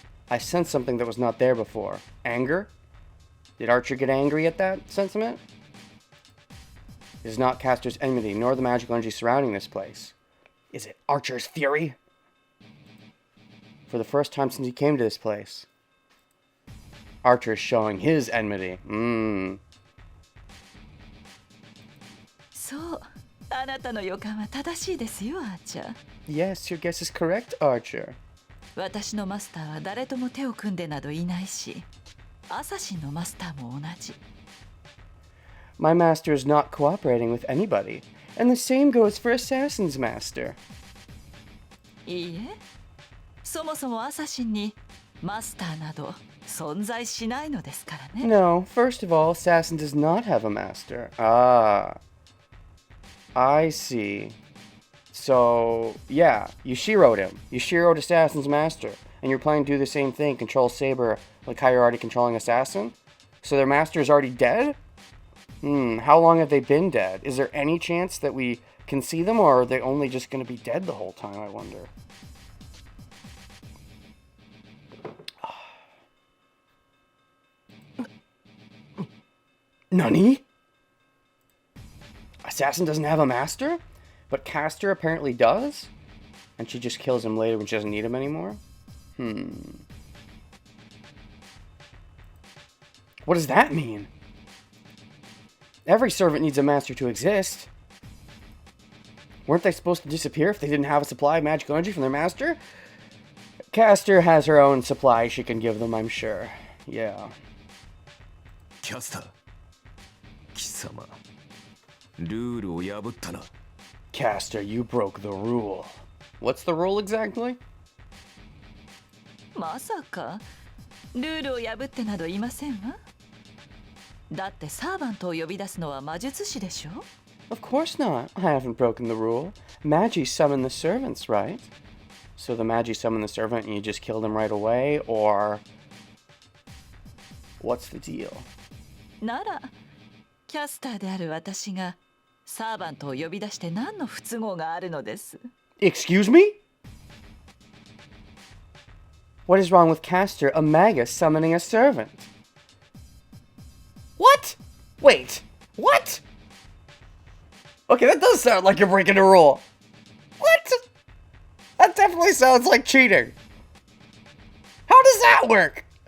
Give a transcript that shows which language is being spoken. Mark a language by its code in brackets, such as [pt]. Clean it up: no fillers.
[en] I sensed something that was not there before. Anger? Did Archer get angry at that sentiment? It is not Castor's enmity, nor the magical energy surrounding this place. Is it Archer's fury? For the first time since he came to this place, Archer is showing his enmity. [ja] そう、あなたの予感は正しいですよ、アーチャー。 [en] Yes, your guess is correct, Archer. [ja] 私のマスターは誰とも手を組んでなどいないし、アサシンのマスターも同じ。 [en] My master is not cooperating with anybody, and the same goes for Assassin's Master. [ja] いいえ、そもそもアサシンにマスターなど存在しないのですからね。 [en] No, first of all, Assassin does not have a master. Ah, I see. So, yeah, you Shiro'd him. You Shiro'd Assassin's Master, and you're planning to do the same thing, control Saber like how you're already controlling Assassin? So their master is already dead? How long have they been dead? Is there any chance that we can see them, or are they only just going to be dead the whole time, I wonder? Nani? Assassin doesn't have a master? But Castor apparently does? And she just kills him later when she doesn't need him anymore? What does that mean? Every servant needs a master to exist. Weren't they supposed to disappear if they didn't have a supply of magical energy from their master? Castor has her own supply she can give them, I'm sure. Yeah. [ja] キャスター貴様ルールを破ったな [en] Castor, you broke the rule. What's the rule exactly? [ja] まさかルールを破ってなどいませんわ。だってサーバントを呼び出すのは魔術師でしょ？ [en] Of course not. I haven't broken the rule. Magi summon the servants, right? So the Magi summon the servant and you just killed him right away, or what's the deal? [ja] ならキャスターである私がサーバントを呼び出して何の不都合があるのです？ [en] Excuse me? What is wrong with Castor, a magus, summoning a servant? What? Wait, what? Okay, that does sound like you're breaking a rule. What? That definitely sounds like cheating. How does that work?